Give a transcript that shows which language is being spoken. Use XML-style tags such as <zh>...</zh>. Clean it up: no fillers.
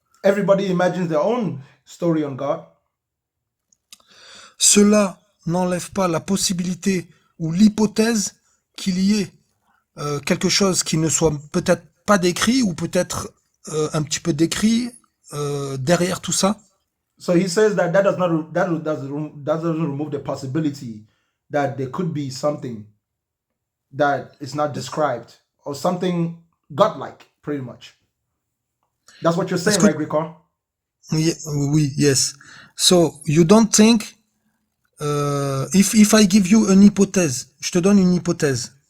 <en>Everybody imagines their own story on God.</en> <fr>Cela n'enlève pas la possibilité ou l'hypothèse qu'il y ait quelque chose qui ne soit peut-être pas décrit ou peut-être un petit peu décrit derrière tout ça.</fr> <en>So he says that doesn't remove the possibility that there could be something that is not described or something godlike, pretty much. That's what you're saying, right, Gricor?</en> <fr>Oui,</fr> <en>yes. So you don't think if I give you an hypothèse,</en> <fr>je te donne une hypothèse.</fr>